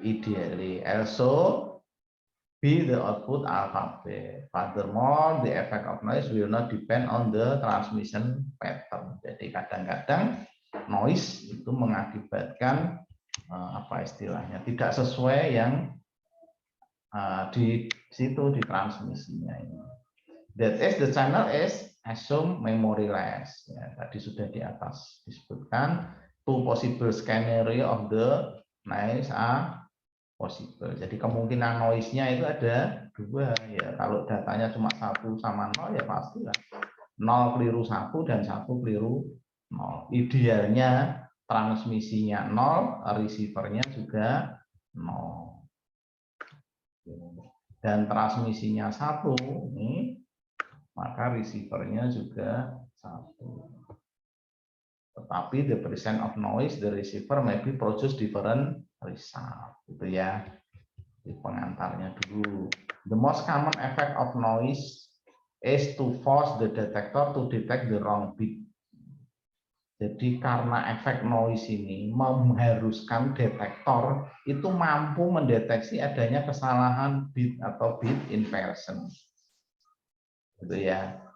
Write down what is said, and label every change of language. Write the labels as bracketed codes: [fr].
[en] Ideally, also be the output alphabet. Furthermore, the effect of noise will not depend on the transmission pattern. [id] Jadi kadang-kadang noise itu mengakibatkan apa istilahnya tidak sesuai yang di situ di transmisinya ini. [en] That is the channel is assume memoryless. [id] Ya, tadi sudah di atas disebutkan [en] two possible scenario of the noise are possible. [id] Jadi kemungkinan noise-nya itu ada 2 ya. Kalau datanya cuma 1 sama 0 ya pastilah 0 keliru 1 dan 1 keliru 0. Idealnya transmisinya 0, receiver-nya juga 0. Dan transmisinya 1 ini maka receiver-nya juga 1. [en] Tetapi the percent of noise the receiver may be produce different result. [id] Itu ya di pengantarnya dulu. [en] The most common effect of noise is to force the detector to detect the wrong bit. [id] Jadi karena efek noise ini mengharuskan detektor itu mampu mendeteksi adanya kesalahan bit atau bit inversion. Gitu ya.